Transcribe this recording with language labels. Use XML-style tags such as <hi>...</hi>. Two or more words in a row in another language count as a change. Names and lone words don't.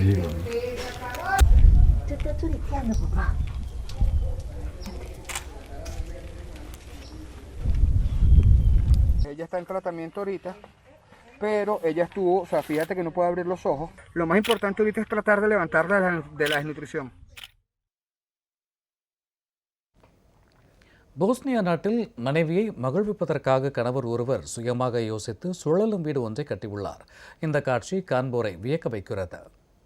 <es>Ella está en tratamiento ahorita, pero ella estuvo, o sea, fíjate que no puede abrir los ojos. Lo más importante ahorita es tratar de levantarla de la desnutrición.</es> <ta>போஸ்னியா நாட்டில் மனைவியை மகிழ்விப்பதற்காக கணவர் ஒருவர் சுயமாக யோசித்து சுழலும் வீடு ஒன்றை கட்டியுள்ளார். இந்த காட்சி காண்போரை வியக்க வைக்கிறது.</ta>